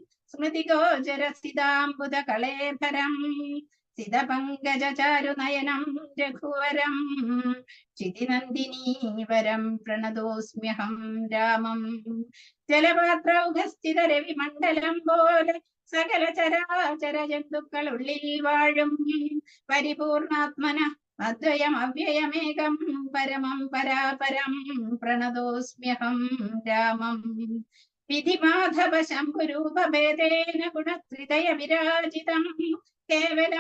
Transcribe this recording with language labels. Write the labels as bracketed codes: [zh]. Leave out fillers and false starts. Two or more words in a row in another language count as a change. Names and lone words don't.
[sa] स्मृतिगोचरस्थिताम्बुदकलेभरं सितपङ्कजचारुनयनं रघुवरं चितिनन्दिनीवरं प्रणतोऽस्म्यहं रामं जलपात्रौघस्थितरविमण्डलं [ml] പോലെ സകല ചരാചര ജന്തുക്കൾ ഉള്ളിൽ വാഴും പരിപൂർണാത്മന [sa] അദ്വയം അവ്യയമേകം പരമം പരാപരം പ്രണതോസ്മ്യഹം രാമം വിധിമാധവ ശംഭുരൂപഭേദേന ഗുണത്രിതയ വിരാജിതം കേവലം